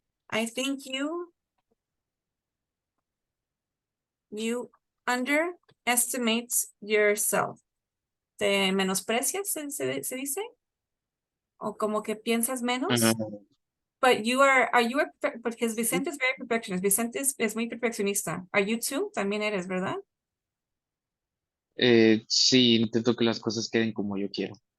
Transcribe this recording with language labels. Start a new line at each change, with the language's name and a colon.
English: I think you underestimate yourself.
Spanish: ¿Te menosprecias, se dice? O como que piensas menos.
English: But because Vicente is very perfectionist.
Spanish: Vicente es muy perfeccionista.
English: Are you too?
Spanish: También eres, ¿verdad? Sí, intento que las cosas queden como yo quiero.